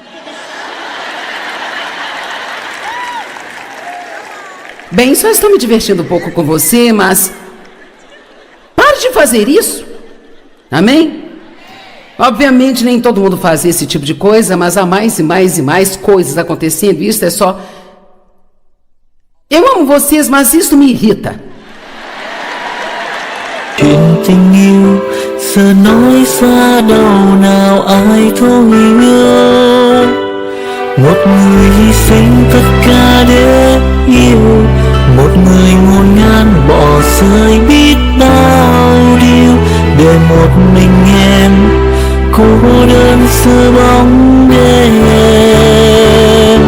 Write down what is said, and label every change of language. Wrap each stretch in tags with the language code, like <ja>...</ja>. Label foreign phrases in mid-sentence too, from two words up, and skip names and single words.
<pt>Bem, só estou me divertindo um pouco com você, mas... pare de fazer isso. Amém? Obviamente, nem todo mundo faz esse tipo de coisa, mas há mais e mais e mais coisas acontecendo. Isso é só... Eu amo vocês, mas isso me irrita.</pt> <vi>Chuyện tình yêu giờ nói xa đâu nào ai thấu hiểu. Một người hy sinh tất cả để yêu, một người ngổn ngang bỏ rơi biết bao điều để một mình em cô đơn giữa bóng đêm.</vi>